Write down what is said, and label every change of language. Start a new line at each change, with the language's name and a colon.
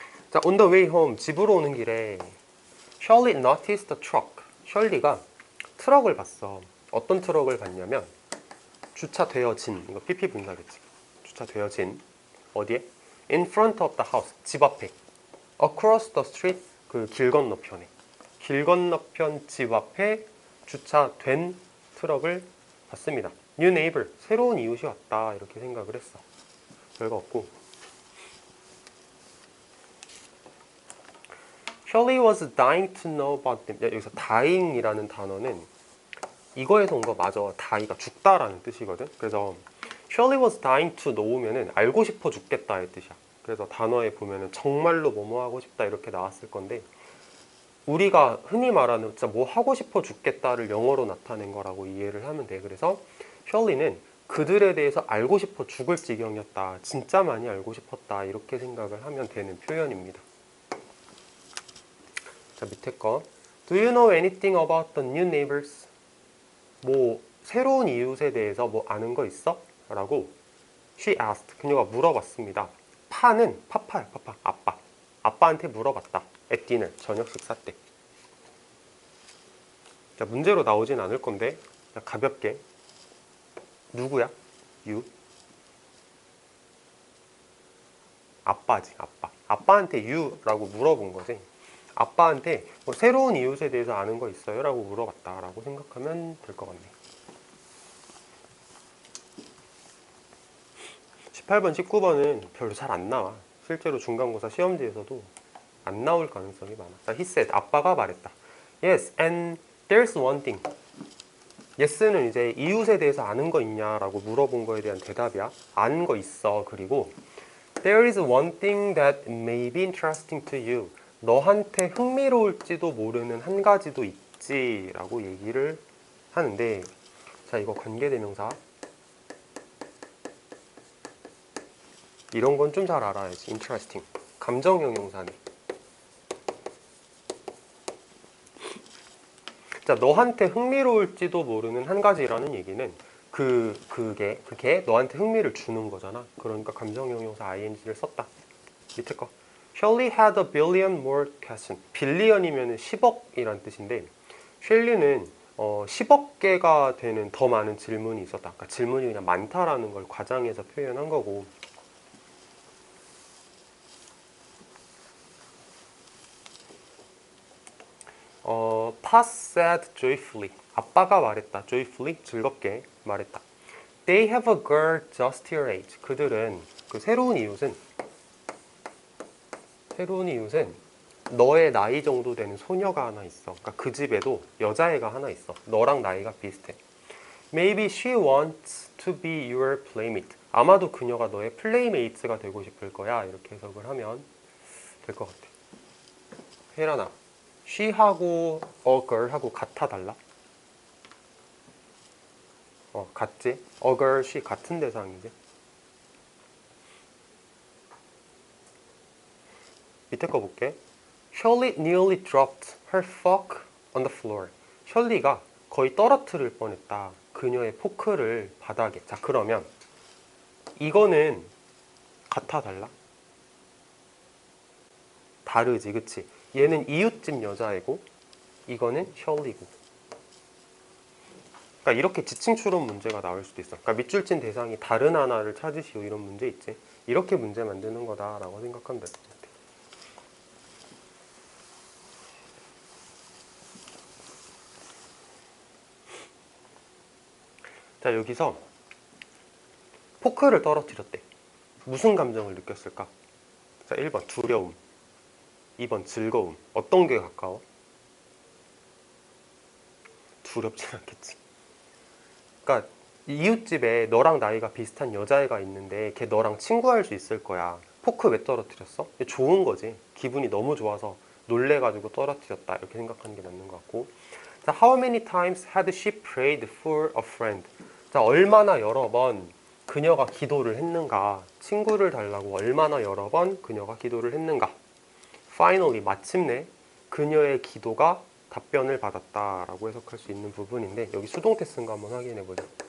English: 자, on the way home,
Korean: 집으로 오는 길에
English: Shirley noticed a truck.
Korean: 셜리가 트럭을 봤어. 어떤 트럭을 봤냐면 주차되어진, 이거 PP 분사겠지. 주차되어진 어디에?
English: In front of the house,
Korean: 집 앞에.
English: Across the street,
Korean: 그 길 건너편에. 길 건너편 집 앞에 주차된 트럭을 봤습니다.
English: New neighbor,
Korean: 새로운 이웃이 왔다 이렇게 생각을 했어. 별거 없고.
English: Shirley was dying to know about them.
Korean: 야, 여기서 dying이라는 단어는 이거에서 온 거 맞아. die가 죽다라는 뜻이거든. 그래서 Shirley was dying to know면은 알고 싶어 죽겠다의 뜻이야. 그래서 단어에 보면은 정말로 뭐뭐 하고 싶다 이렇게 나왔을 건데, 우리가 흔히 말하는 진짜 뭐 하고 싶어 죽겠다를 영어로 나타낸 거라고 이해를 하면 돼. 그래서 셜리는 그들에 대해서 알고 싶어 죽을 지경이었다. 진짜 많이 알고 싶었다. 이렇게 생각을 하면 되는 표현입니다. 자, 밑에 거.
English: Do you know anything about the new neighbors?
Korean: 뭐 새로운 이웃에 대해서 뭐 아는 거 있어?
English: 라고 she asked.
Korean: 그녀가 물어봤습니다. 파는 파파야. 파파. 아빠. 아빠한테 물어봤다.
English: at dinner.
Korean: 저녁 식사 때. 자, 문제로 나오진 않을 건데, 자, 가볍게. 누구야? you. 아빠지. 아빠. 아빠한테 you라고 물어본 거지. 아빠한테 뭐 새로운 이웃에 대해서 아는 거 있어요? 라고 물어봤다 라고 생각하면 될 것 같네. 18번, 19번은 별로 잘 안 나와. 실제로 중간고사 시험지에서도 안 나올 가능성이 많아. 자,
English: he said,
Korean: 아빠가 말했다.
English: Yes, and there's one thing.
Korean: yes는 이제 이웃에 대해서 아는 거 있냐라고 물어본 거에 대한 대답이야. 아는 거 있어.
English: 그리고 there is one thing that may be interesting to you.
Korean: 너한테 흥미로울지도 모르는 한 가지도 있지 라고 얘기를 하는데, 자, 이거 관계대명사 이런 건 좀 잘 알아야지. interesting. 감정형용사네. 자, 너한테 흥미로울지도 모르는 한 가지라는 얘기는 그게 너한테 흥미를 주는 거잖아. 그러니까 감정형용사 ing를 썼다. 밑에 거.
English: Shirley had a billion more questions.
Korean: 빌리언이면 10억이란 뜻인데, 셸리는 10억 개가 되는 더 많은 질문이 있었다. 그러니까 질문이 그냥 많다라는 걸 과장해서 표현한 거고.
English: Pass said joyfully.
Korean: 아빠가 말했다. joyfully, 즐겁게 말했다.
English: They have a girl just your age.
Korean: 그들은, 그 새로운 이웃은 너의 나이 정도 되는 소녀가 하나 있어. 그러니까 그 집에도 여자애가 하나 있어. 너랑 나이가 비슷해.
English: Maybe she wants to be your playmate.
Korean: 아마도 그녀가 너의 플레이메이트가 되고 싶을 거야. 이렇게 해석을 하면 될 것 같아. 혜란아, she하고 a girl하고 같아 달라? 같지? a girl, she 같은 대상이지. 밑에 거 볼게.
English: Shirley nearly dropped her fork on the floor.
Korean: 셜리가 거의 떨어뜨릴 뻔했다. 그녀의 포크를 바닥에. 자, 그러면 이거는 같아 달라? 다르지, 그치? 얘는 이웃집 여자애고 이거는 셜리고. 그러니까 이렇게 지칭 추론 문제가 나올 수도 있어. 그러니까 밑줄 친 대상이 다른 하나를 찾으시오 이런 문제 있지. 이렇게 문제 만드는 거다라고 생각하면 될 것 같아. 자, 여기서 포크를 떨어뜨렸대. 무슨 감정을 느꼈을까? 자, 1번 두려움, 2번 즐거움. 어떤 게 가까워? 두렵진 않겠지. 그러니까 이웃집에 너랑 나이가 비슷한 여자애가 있는데 걔 너랑 친구할 수 있을 거야. 포크 왜 떨어뜨렸어? 좋은 거지. 기분이 너무 좋아서 놀래가지고 떨어뜨렸다. 이렇게 생각하는 게 맞는 것 같고.
English: 자, how many times had she prayed for a friend?
Korean: 자, 얼마나 여러 번 그녀가 기도를 했는가? 친구를 달라고 얼마나 여러 번 그녀가 기도를 했는가? Finally, 마침내 그녀의 기도가 답변을 받았다라고 해석할 수 있는 부분인데 여기 수동태 쓴 거 한번 확인해 보자.